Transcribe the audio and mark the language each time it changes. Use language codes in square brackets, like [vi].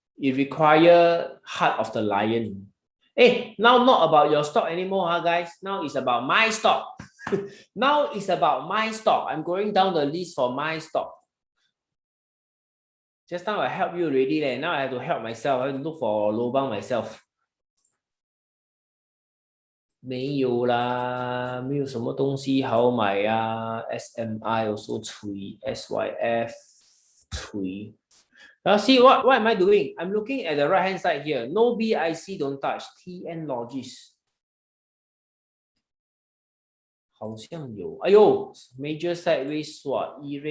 [en] It require heart of the lion. Hey, now not about your stock anymore, huh, guys. Now it's about my stock. Now it's about my stock. I'm going down the list for my stock. Just now I help you already. Now I have to help myself. I have to look for lobang myself. [zh] 没有啦，没有什么东西好买啊。 [en] SMI also 吹 SYF 吹。 Now see what am I doing? I'm looking at the right hand side here. No BIC, don't touch. TN Logis. [zh] 好像有。 [en] 哎呦 ，Major Sideways swap.